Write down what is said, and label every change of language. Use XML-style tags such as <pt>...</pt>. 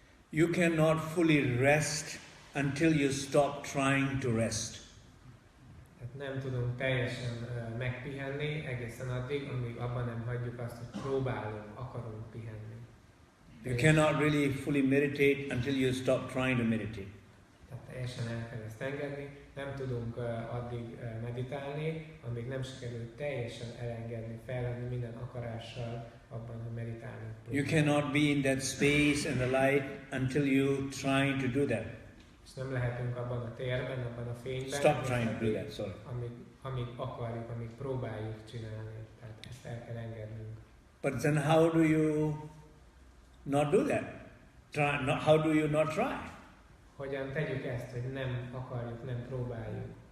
<en>You cannot fully rest until you stop trying to rest.</en> <hu>Tehát nem tudunk teljesen megpihenni egészen addig, amíg abban nem hagyjuk azt, hogy akarunk pihenni.</hu> <en>You cannot really fully meditate until you stop trying to meditate.</en> <hu>Tehát teljesen el kell ezt engedni, nem tudunk addig meditálni, amíg nem sikerül teljesen elengedni, feladni minden akarással abban, hogy meditálni.</hu> <en>You cannot be in that space and the light until you trying to do that.</en> <hu>És nem lehetünk abban a térben, abban a fényben.</hu> <en>Stop trying to do that, sorry.</en> <hu>Amíg akarjuk, amíg próbáljuk csinálni. Tehát ezt el kell engednünk.</hu> <en>But then how do you not do that? How do you not try?</en> <hu>Hogyan tegyük ezt, hogy nem akarjuk, nem próbáljuk?</hu>